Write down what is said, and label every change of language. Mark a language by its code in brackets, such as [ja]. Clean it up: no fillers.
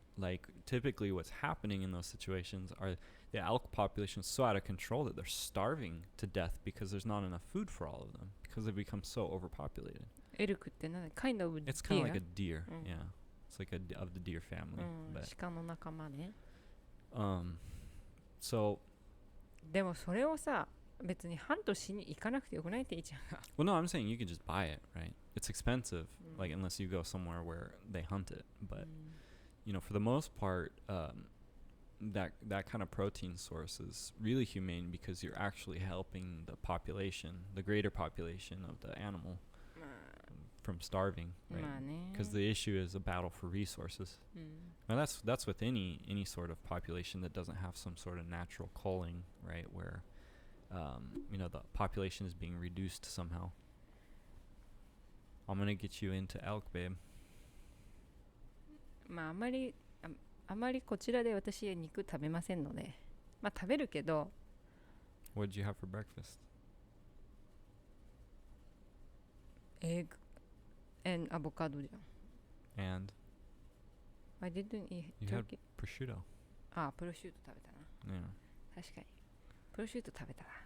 [en] Like typically what's happening in those situations are the elk population is so out of control that they're starving to death because there's not enough food for all of them because they've become so overpopulated. [ja] エルクって何？ [en] kind of It's kind of deer? like a deer. Yeah, it's like of the deer family. [ja] 鹿の仲間ね。 [en] So [ja] でもそれをさ、別にハントしに行かなくてよくないっていいじゃんか。 [en] well, no, I'm saying you can just buy it, right? It's expensive, like unless you go somewhere where they hunt it. But you know, for the most part, that kind of protein source is really humane because you're actually helping the population, the greater population of the animal, from starving, right? [ja] まあね。 [en] Because the issue is a battle for resources. And that's with any sort of population that doesn't have some sort of natural culling, right? Where you know, the population is being reduced somehow. I'm gonna get you into elk, babe. [ja] まああまりこちらで私は肉食べませんので、まあ食べるけど、 [en] What did you have for breakfast? Egg and avocado [ja] じゃん。 [en] And I didn't eat you had turkey. prosciutto. [ja] あ、プロシュート食べたな。 [en] Yeah. [ja] 確かに。プロシュート食べたな。